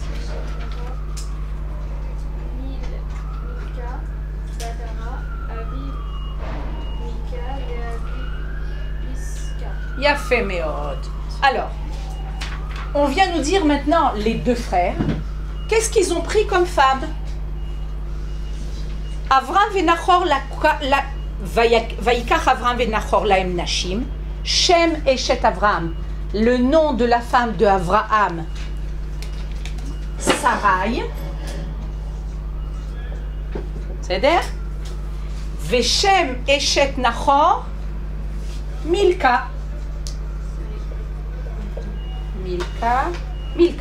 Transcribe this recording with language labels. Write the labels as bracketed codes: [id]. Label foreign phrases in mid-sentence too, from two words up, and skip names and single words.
[he] יפה מאוד. [fr] Alors, on vient nous dire maintenant les 2 frères. Qu'est-ce qu'ils ont pris comme femme? [he] אברם ונחור ויקח אברם ונחור להם נשים. שם אשת אברם. [fr] Le nom de la femme de Avraham. Sarai. C'est-à-dire [he] ושם אשת נחור. [fr] Milka. Milka.